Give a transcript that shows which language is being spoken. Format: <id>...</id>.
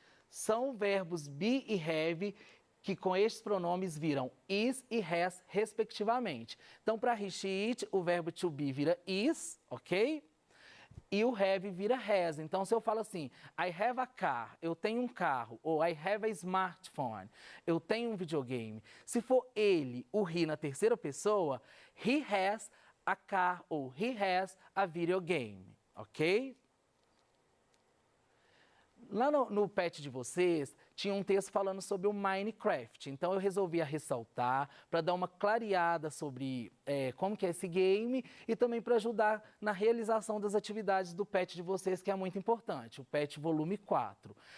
<pt>São verbos be e have que com estes pronomes viram is e has, respectivamente. Então, para he, she, it, o verbo to be vira is, ok? E o have vira has. Então, se eu falo assim,</pt> <en>I have a car,</en> <pt>eu tenho um carro, ou</pt> <en>I have a smartphone,</en> <pt>eu tenho um videogame. Se for ele, o he na terceira pessoa,</pt> <en>he has a car,</en> <pt>ou</pt> <en>he has a video game,</en> <pt>ok? Lá no pet de vocês, tinha um texto falando sobre o Minecraft. Então, eu resolvi ressaltar para dar uma clareada sobre como que é esse game e também para ajudar na realização das atividades do pet de vocês, que é muito importante, o pet volume 4.</pt>